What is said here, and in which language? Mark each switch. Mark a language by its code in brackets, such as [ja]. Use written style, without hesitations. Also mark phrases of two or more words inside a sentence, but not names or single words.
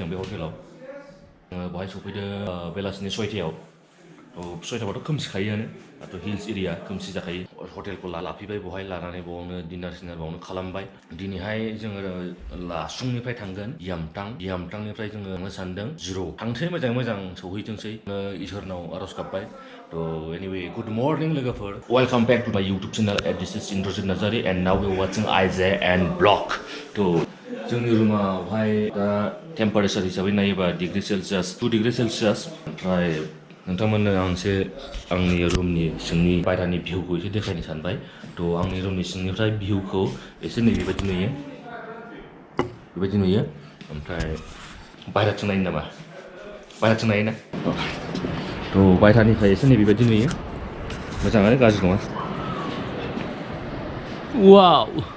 [brx] बे हटेलाव बहाय सफैदों बेलासिनि 6टायाव 6टाबाथ' खोमसिखायोआनो दाथ' हिल्स एरिया खोमसि जाखायो हटेलखौ लाफैबाय बहाय लानानै बावनो डिनार बावनो खालामबाय दिनैहाय जोङो लाचुंनिफ्राय थांगोन यामथांनिफ्राय जोङो थांनो सानदों जिर' थांसै मोजां सौहैथोंसै इसोरनाव आर'ज गाबबाय तो [en] anyway good morning [brx] लोगोफोर [en] welcome back to my YouTube channel and this is Indrajit Narzary and now we're watching Isaiah and Block [brx] तो जोंनि रुमावहाय दा टेम्पारेचार हिसाबै नायोबा [en] degree Celsius [brx] 2 [en] degree Celsius [brx] ओमफ्राय नोंथांमोननो आं एसे आंनि रुमनि सिंनि बायह्रानि भिउखौ एसे देखायनो सानबाय तो आंनि रुमनि सिंनिफ्राय भिउखौ एसे नैबेबायदि नुयो ओमफ्राय बायह्राथिं नायनो नामा बायह्राथिं नायोना तो बायह्रानिफ्राय एसे नैबेबायदि नुयो मोजाङानो गाज्रि नङा वाव